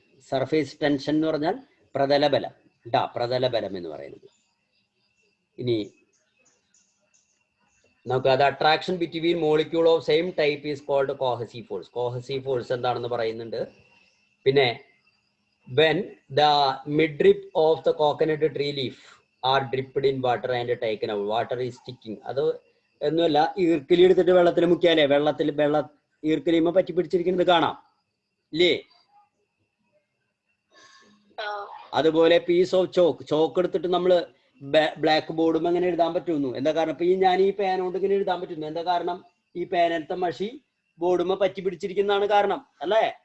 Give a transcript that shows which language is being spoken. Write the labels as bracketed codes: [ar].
[ml] Surface tension എന്ന് പറഞ്ഞാൽ പ്രതലബലം കേട്ടാ, പ്രതലബലം എന്ന് പറയുന്നത്. ഇനി നമുക്ക് അത് [en] Attraction between molecule of same type is called cohesive force. [ml] Cohesive force എന്താണെന്ന് പറയുന്നുണ്ട്. [en] പിന്നെ when the midrib of the coconut tree leaf are dripped in water and taken out, water is sticking. [ml] അത് ഒന്നുമല്ല, ഈർക്കിലി എടുത്തിട്ട് വെള്ളത്തിൽ മുക്കിയാലേ ഈർക്കിലിമ പറ്റി പിടിച്ചിരിക്കുന്നത് കാണാം ഇല്ലേ? അതുപോലെ പീസ് ഓഫ് ചോക്ക് എടുത്തിട്ട് നമ്മൾ ബ്ലാക്ക് ബോർഡും അങ്ങനെ എഴുതാൻ പറ്റുന്നു. എന്താ കാരണം? ഇപ്പൊ ഞാൻ ഈ പേന കൊണ്ട് ഇങ്ങനെ എഴുതാൻ പറ്റുന്നു. എന്താ കാരണം? ഈ പേനലത്തെ മഷി ബോർഡുമ പറ്റി പിടിച്ചിരിക്കുന്നതാണ് കാരണം അല്ലേ?